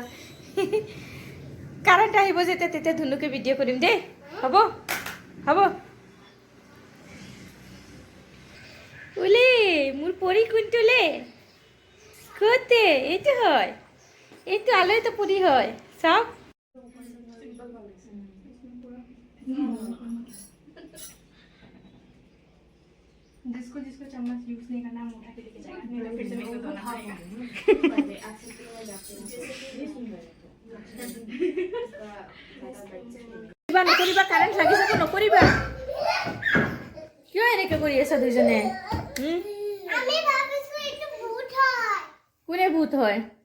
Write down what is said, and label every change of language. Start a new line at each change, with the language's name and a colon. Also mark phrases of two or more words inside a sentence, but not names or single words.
Assamese: কাৰেণ্ট আহিব যেতিয়া তেতিয়া ধুনুকে ভিডিঅ' কৰিম দেই, হ'ব? ওলে মোৰ পৰী কোনটোলে? ক'তে? এইটো হয়, এইটো আলহীটো পৰী হয়, চাওক।
Hindi: जिसको चम्मच यूज नहीं करना है उठा के लेके जाएगा, नहीं तो फिर से मेरे को धोना पड़ेगा।
Assamese: নকৰিবা, কাৰেণ্ট লাগি যাব, নকৰিবা। কিয় এনেকৈ কৰি আছা দুইজনে? কোনে ভূত হয়?